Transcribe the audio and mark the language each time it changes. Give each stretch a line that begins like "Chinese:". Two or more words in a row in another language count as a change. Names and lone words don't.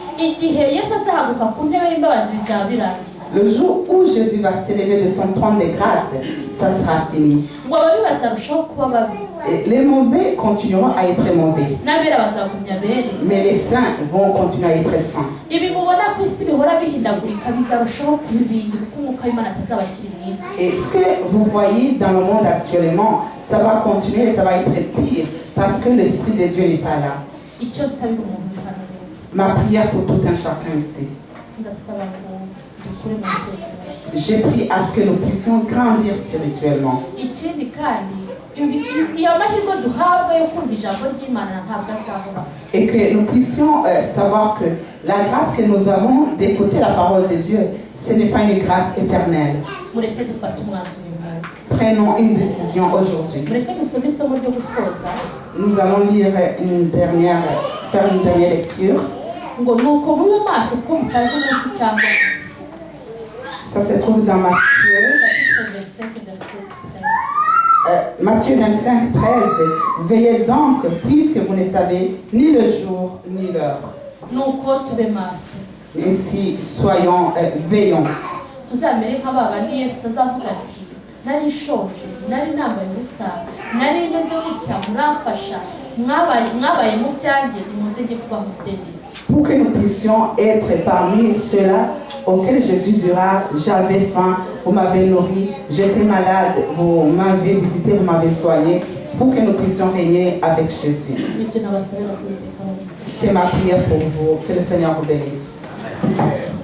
French: Le jour où Jésus va s'élever de son trône de grâce, ça sera fini. Et les mauvais continueront à être mauvais. Mais les saints vont continuer à être saints.
Kinyarwanda: mubona ko isi bihora bihindagurika bizarushaho kubibindi kuko umwuka w'Imana atazaba akiri mu isi.
French: Et ce que vous voyez dans le monde actuellement, ça va continuer, ça va être pire, parce que l'Esprit de Dieu n'est pas là.
Kinyarwanda: Icyo nsabira umuntu hano rero,
French: Ma prière pour tout un chacun ici.
Kinyarwanda: ndasaba ngo dukure mu mutekano.
French: J'ai prié à ce que nous puissions grandir spirituellement.
Kinyarwanda: Ikindi kandi iyo mahirwe duhabwa yo kumva ijambo ry'Imana ntabwo azahora.
French: Et que nous puissions savoir que la grâce que nous avons d'écouter la parole de Dieu, ce n'est pas une grâce éternelle.
Kinyarwanda: Mureke dufate umwanzuro uyu munsi.
French: Prenons une décision aujourd'hui.
Kinyarwanda: Mureke dusome isomo ryo gusoza.
French: Nous allons lire faire une dernière lecture.
Kinyarwanda: Ngo nuko mube maso kuko mutazi umunsi cyangwa igihe.
French: Ça se trouve dans Matthieu 25, 13. Veillez donc, puisque vous ne savez ni le jour ni l'heure.
Kinyarwanda: Nuko tube maso.
French: Ainsi, soyons veillons.
Kinyarwanda: Tuzamere nk'ababandi Yesu azavuga ati nari nshonje, nari nambaye ubusa, nari meze gutya muramfasha, mwabaye mu byanjye nimuze njye kubaha umudendezo.
French: Pour que nous puissions être parmi ceux-là auxquels Jésus dira, j'avais faim, vous m'avez nourri, j'étais malade, vous m'avez visité, vous m'avez soigné, pour que nous puissions régner avec Jésus.
Kinyarwanda: Nibyo nabasabira kubitekamo.
French: C'est ma prière pour vous. Que le Seigneur vous bénisse.